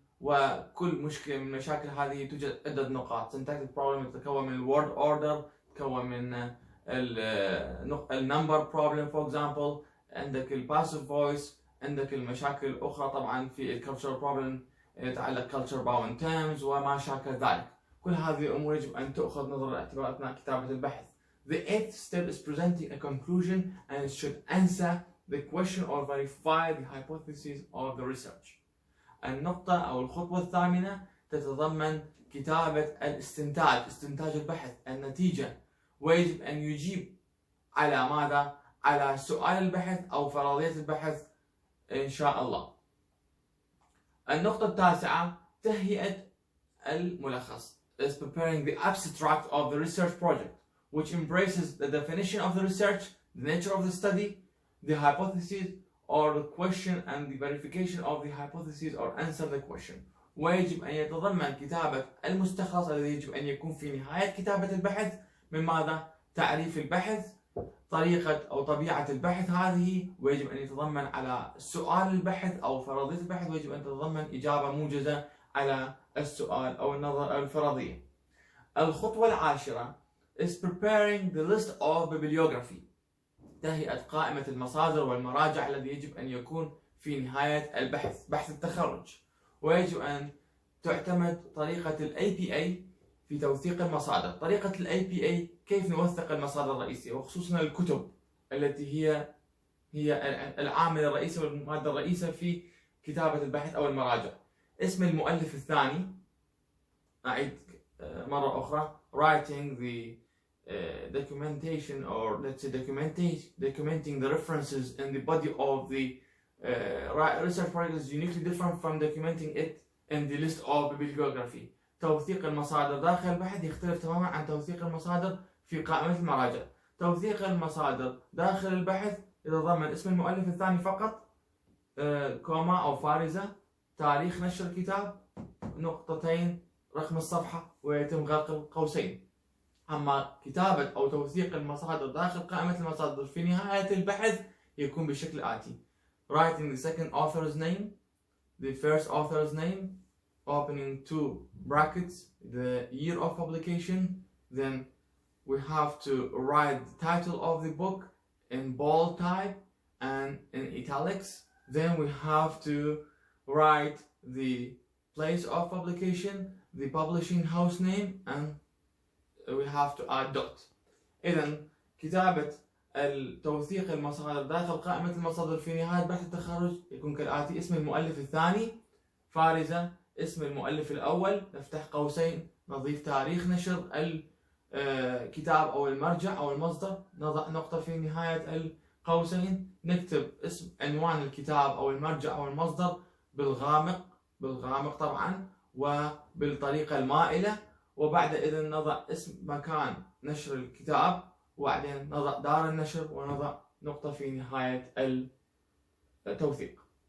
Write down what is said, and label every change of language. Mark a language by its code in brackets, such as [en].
[ar] وكل مشكلة من المشاكل هذه توجد عدة نقاط. syntactic problem تتكون من word order، تتكون من النمبر بروبلم [en] for example, [ar] عندك الباسيف فويس، عندك المشاكل الأخرى طبعا في الكالتشر بروبلم يتعلق كالتشر باوند تيرمز وما شاكل ذلك. كل هذه الأمور يجب أن تؤخذ نظر الاعتبار أثناء كتابة البحث. [en] The eighth step is presenting a conclusion and it should answer the question or verify the hypothesis of the research. [ar] النقطة أو الخطوة الثامنة تتضمن كتابة الاستنتاج، استنتاج البحث، النتيجة، ويجب أن يجيب على ماذا؟ على سؤال البحث أو فرضية البحث إن شاء الله. النقطة التاسعة تهيئة الملخص [en] is preparing the abstract of the research project which embraces the definition of the research, the nature of the study, the hypothesis or the question and the verification of the hypothesis or answer the question. [ar] ويجب أن يتضمن كتابة المستخلص الذي يجب أن يكون في نهاية كتابة البحث من ماذا؟ تعريف البحث، طريقة أو طبيعة البحث هذه، ويجب أن يتضمن على سؤال البحث أو فرضية البحث، ويجب أن تتضمن إجابة موجزة على السؤال أو النظر أو الفرضية. الخطوة العاشرة [en] is preparing the list of bibliography، [ar] تهيئة قائمة المصادر والمراجع الذي يجب أن يكون في نهاية البحث، بحث التخرج. ويجب أن تعتمد طريقة ال APA في توثيق المصادر. طريقة ال APA كيف نوثق المصادر الرئيسية وخصوصا الكتب التي هي العامل الرئيسي والمادة الرئيسة في كتابة البحث أو المراجع. اسم المؤلف الثاني، أعيد مرة أخرى، [en] writing the documentation or let's say documenting the references in the body of the research project is uniquely different from documenting it in the list of bibliography. [ar] توثيق المصادر داخل البحث يختلف تماما عن توثيق المصادر في قائمة المراجع. توثيق المصادر داخل البحث يتضمن اسم المؤلف الثاني فقط، كوما أو فارزة، تاريخ نشر الكتاب، نقطتين، رقم الصفحة، ويتم غلق القوسين. أما كتابة أو توثيق المصادر داخل قائمة المصادر في نهاية البحث يكون بالشكل الآتي: [en] writing the second author's name, the first author's name, opening two brackets, the year of publication, then we have to write the title of the book in bold type and in italics, then we have to write the place of publication, the publishing house name, and we have to add dot. [ar] إذن كتابة التوثيق المصادر داخل قائمة المصادر في نهاية بحث التخرج يكون كالآتي: اسم المؤلف الثاني فارزة، اسم المؤلف الأول، نفتح قوسين، نضيف تاريخ نشر الكتاب أو المرجع أو المصدر، نضع نقطة في نهاية القوسين، نكتب اسم عنوان الكتاب أو المرجع أو المصدر بالغامق طبعا وبالطريقة المائلة، وبعد إذن نضع اسم مكان نشر الكتاب، وبعدين نضع دار النشر ونضع نقطة في نهاية التوثيق.